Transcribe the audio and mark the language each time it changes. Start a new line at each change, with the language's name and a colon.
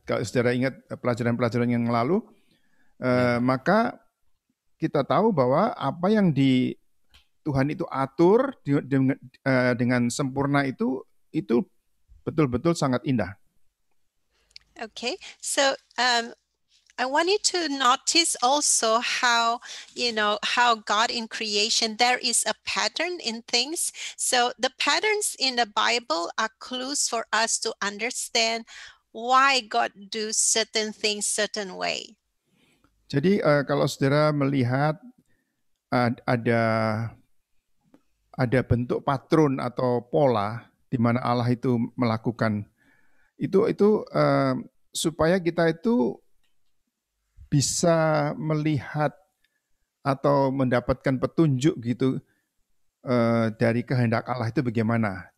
Indonesian: Kalau saudara ingat pelajaran-pelajaran yang lalu, maka kita tahu bahwa apa yang Tuhan itu atur dengan sempurna itu betul-betul sangat indah.
English: Okay, so I want you to notice also how, how God in creation, there is a pattern in things. So the patterns in the Bible are clues for us to understand why God do certain things certain way.
Indonesian: Jadi kalau saudara melihat ada bentuk patron atau pola di mana Allah itu melakukan itu supaya kita itu bisa melihat atau mendapatkan petunjuk gitu dari kehendak Allah itu bagaimana.